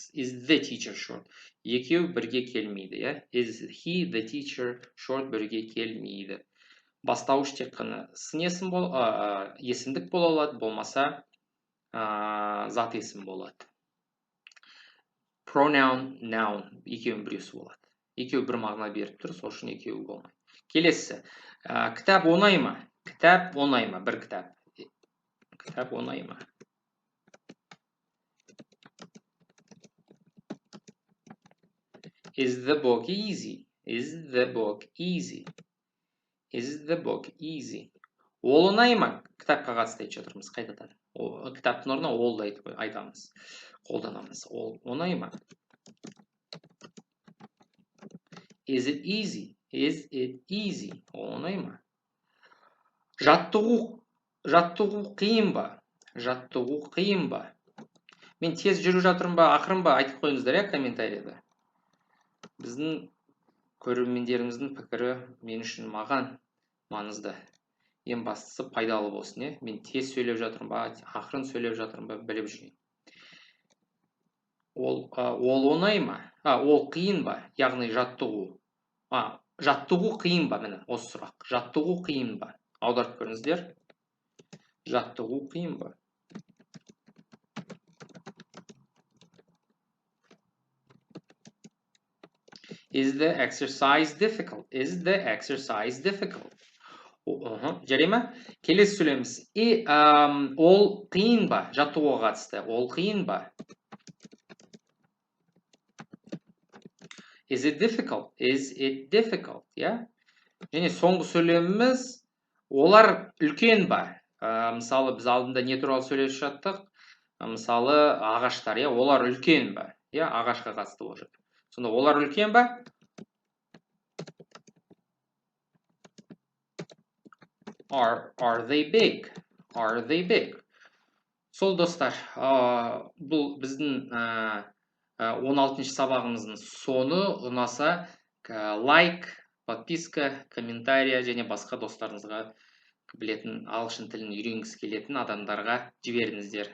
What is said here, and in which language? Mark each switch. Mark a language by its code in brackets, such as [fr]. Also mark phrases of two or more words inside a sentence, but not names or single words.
[en] Is the teacher short. [kk] Екеуі бірге келмейді. [en] Is he the teacher short [kk] бірге келмейді. Бастауыш тек қана сын есім есімдік бола алады, болмаса зат есім болады. [en] Pronoun, noun [kk] екеуін біреусі болады. Екеуі бір мағына беріп тұр, сол үшін екеуі болмайды. Келесі. Кітап оңай ма? Кітап оңай ма? Бір кітап. Кітап оңай ма? [en] Is the book easy? Is the book easy? Is the book easy? [kk] Ол оңай ма? Кітапқа қатысты айтып жатырмыз қайтадан. Кітаптың орнына олды айтамыз. Қолданамыз. Ол оңай ма? [en] Is it easy? Is it easy? [kk] Ол оңай ма? Жаттығу қиын ба? Жаттығу қиын ба? Мен тез жүріп жатырмын ба, ақырын ба? Айтып қойыңыздар, комментарияда. Біздің көрермендеріміздің пікірі мен үшін маған маңызды. Ең бастысы пайдалы болсын. Мен тез сөйлеп жатырмын ба, ақырын сөйлеп жатырмын ба, біліп жүрейін. Ол оңай ма? Ол қиын ба? Яғни жаттығу. Жаттығу қиын ба? Міне, осы сұрақ. Жаттығу қиын ба? Аударып көріңіздер. Жаттығу қиын ба? [en] Is the exercise difficult? Is the exercise difficult? [kk] Жарай ма? Келесі сөйлеміз. Ол қиын ба? Жаттығуға қатысты. Ол қиын ба? [en] Is it difficult? Is it difficult? [kk] Және соңғы сөйлеміміз, олар үлкен ба? Мысалы, біз алдында не туралы сөйлеп жаттық? Мысалы, ағаштар, олар үлкен ба? Ағашқа қатысты болып жатыр. Сонда олар үлкен ба? [en] Are they big? Are they big? [kk] Сол достар, бұл біздің 16-шы сабағымыздың соны. Ұнаса, лайк, подписка, комментария және басқа достарыңызға, білетін ағылшын тілін үйренгісі келетін адамдарға жіберіңіздер.